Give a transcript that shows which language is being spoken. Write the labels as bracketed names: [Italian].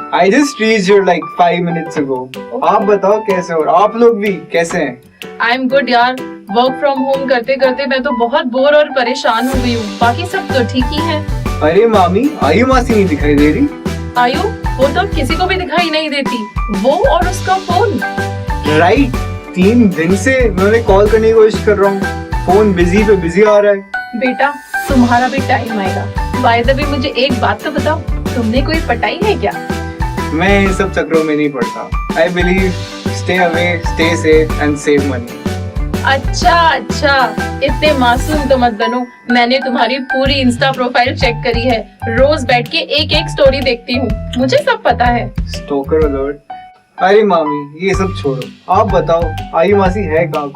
[English] I just reached here like 5 minutes ago. [Hindi] आप बताओ कैसे हो? आप लोग भी कैसे हैं? [English] I am good [Hindi] यार, वर्क फ्रॉम होम करते करते मैं तो बहुत बोर और परेशान हो गई हूँ। बाकी सब तो ठीक ही है। अरे मामी, आयु मासी नहीं दिखाई दे रही? आयु, वो तो किसी को भी दिखाई नहीं देती, वो और उसका फोन। राइट, 3 दिन से मैं उन्हें कॉल करने की कोशिश कर रहा हूँ, फोन बिजी पे बिजी आ रहा है। बेटा, तुम्हारा भी टाइम आएगा। [English] by the way, [Hindi] मुझे एक बात तो बताओ, तुमने कोई पटाई है क्या? मैं इन सब चक्रों में नहीं पड़ता। [English] I believe stay away, stay safe and save money. [Hindi] अच्छा, इतने मासूम तो मत बनो। मैंने तुम्हारी पूरी इंस्टा प्रोफाइल चेक करी है, रोज बैठ के एक एक स्टोरी देखती हूँ, मुझे सब पता है। Stoker alert. अरे मामी, ये सब छोड़ो, आप बताओ आयु मासी है कहाँ?